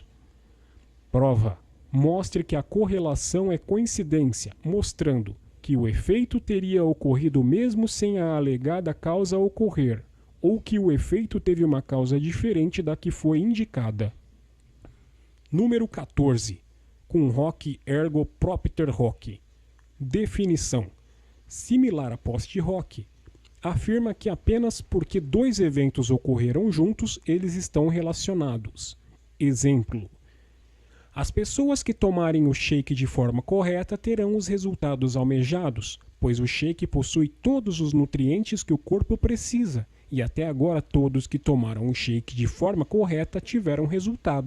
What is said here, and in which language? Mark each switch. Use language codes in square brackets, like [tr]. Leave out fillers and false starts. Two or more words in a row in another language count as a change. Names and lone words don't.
[pt] Prova: mostre que a correlação é coincidência, mostrando que o efeito teria ocorrido mesmo sem a alegada causa ocorrer, ou que o efeito teve uma causa diferente da que foi indicada. Número 14. [la] Cum hoc ergo propter hoc. [pt] Definição. Similar a [la] post hoc. [pt] Afirma que apenas porque dois eventos ocorreram juntos, eles estão relacionados. Exemplo. As pessoas que tomarem o shake de forma correta terão os resultados almejados, pois o shake possui todos os nutrientes que o corpo precisa, e até agora todos que tomaram o shake de forma correta tiveram resultado.